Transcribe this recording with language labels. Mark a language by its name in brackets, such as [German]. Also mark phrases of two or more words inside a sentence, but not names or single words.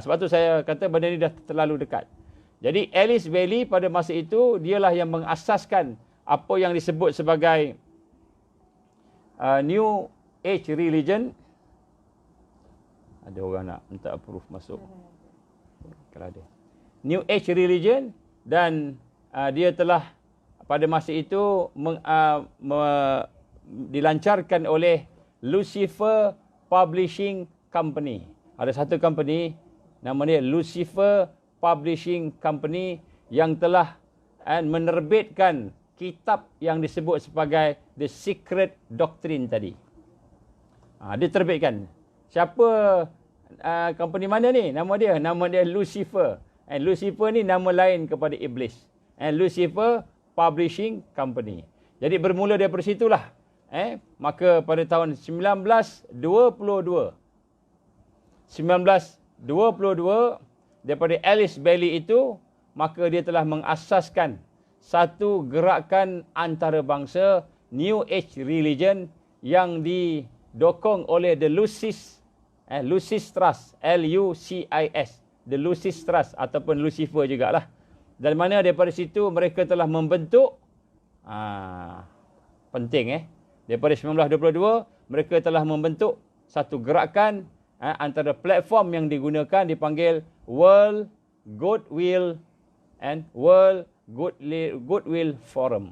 [Malay] Sebab tu saya kata benda ni dah terlalu dekat. Jadi Alice Bailey pada masa itu dialah yang mengasaskan apa yang disebut sebagai New Age Religion. Ada orang nak minta approve masuk. Kalau ada. New Age Religion dan dia telah pada masa itu dilancarkan oleh Lucifer Publishing Company. Ada satu company nama dia Lucifer Publishing Company yang telah menerbitkan kitab yang disebut sebagai The Secret Doctrine tadi. Dia terbitkan. Siapa company mana ni? Nama dia Lucifer. Lucifer ni nama lain kepada iblis. Lucifer Publishing Company. Jadi bermula daripada situlah. Maka pada tahun 1922 daripada Alice Bailey itu, maka dia telah mengasaskan satu gerakan antarabangsa New Age Religion yang didokong oleh The Lucis Trust, L-U-C-I-S, The Lucis Trust ataupun Lucifer jugalah. Dan mana daripada situ mereka telah membentuk penting daripada 1922 mereka telah membentuk satu gerakan antara platform yang digunakan dipanggil World Goodwill and World Goodwill Forum.